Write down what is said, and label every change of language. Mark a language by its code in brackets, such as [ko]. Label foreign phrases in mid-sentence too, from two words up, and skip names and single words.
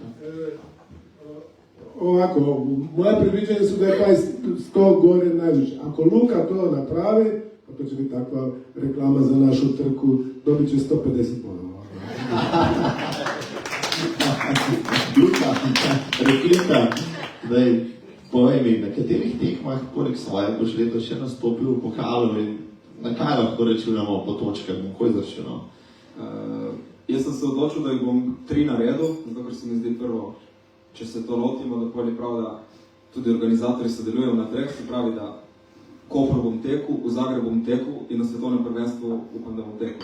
[hr] Ovako, moja predviđanja su da je taj 100 gore najviše. Ako Luka to napravi, to će biti takva reklama za našu trku, dobit će 150 bodova. Luka, replika, [sl] zdaj povej mi, na katerih tekmah poleg svoje boš letos še nastopil v pokalu in na kaj lahko računamo po točkah, kako izračunal? Jaz sem se odločil, da jih bom 3 naredil, zato ker se mi zdi prvo, če se to lotimo, da pol je prav, da tudi organizatorji sodelujejo na treh, se pravi, da Koper bom tekel, v Zagreb bom tekel in na svetovnem prvenstvu upam, da bom tekel.